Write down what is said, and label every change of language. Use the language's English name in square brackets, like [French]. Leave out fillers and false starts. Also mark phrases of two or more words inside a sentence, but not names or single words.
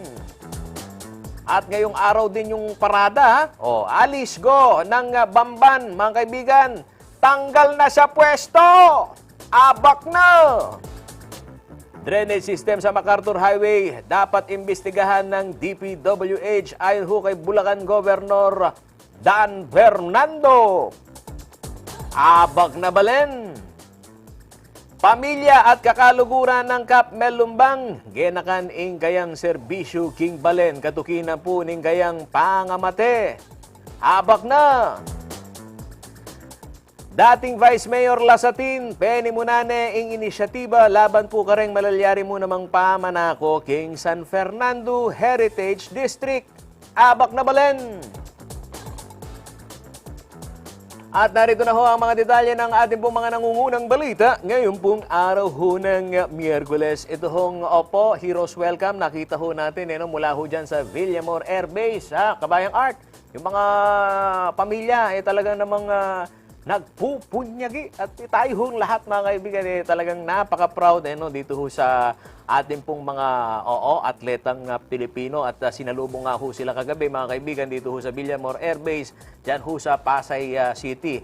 [Filipino] At ngayong araw din yung parada, alis go ng Bamban, mga kaibigan. Tanggal na sa pwesto. [Pampanga] Abak na. [English] Drainage system [Filipino] sa MacArthur Highway dapat imbestigahan ng DPWH ayon ho kay Bulacan Governor Dan Fernando. [Pampanga] Abak na balen. Pamilya at kakaluguran ng Kap Melumbang, genakan ing gayang serbisyo King Balen, katukinan po ning gayang pangamate. Abak na. Dating Vice Mayor Lasatin, penimunane ing inisyatiba laban po kareng malalyari mo namang pamanako king San Fernando Heritage District. Abak na balen. [Filipino] At narito na ho ang mga detalye ng ating pong mga nangungunang balita ngayon pong araw ho ng Miyerkules. Ito hong Heroes Welcome. Nakita ho natin mula ho dyan sa Villamor Air Base, Kabayang Art. Yung mga pamilya talagang namang nagpupunyagi at tayo hong lahat mga kaibigan talagang napaka-proud dito ho sa ating pong mga atletang Pilipino at sinalubong nga ho sila kagabi mga kaibigan dito ho sa Villamor Air Base dyan ho sa Pasay City.